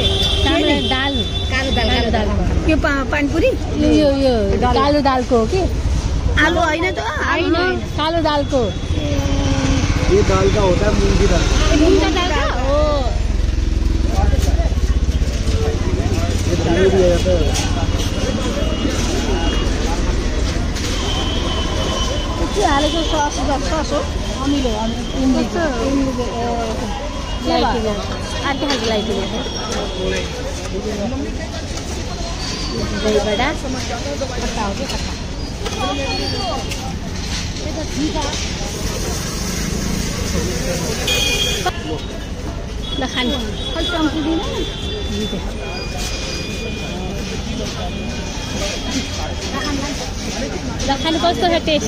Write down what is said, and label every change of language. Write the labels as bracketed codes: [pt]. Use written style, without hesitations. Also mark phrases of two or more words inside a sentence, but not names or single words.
[ne] दाल कालो दाल यो पानीपुरी यो कालो दालको हो कि आलु होइन त होइन कालो दालको [hi] ये दाल का होता है मूंग की दाल। मूंग का दाल का हो ये भी आता है। [ne] के हालेको सस हो अमिलो लाइटिङ अर्कै खालको लाइटिङ दही बडा खट्टा हो कि खट्टा ल खानु ल खानु कस्तो छ टेस्ट?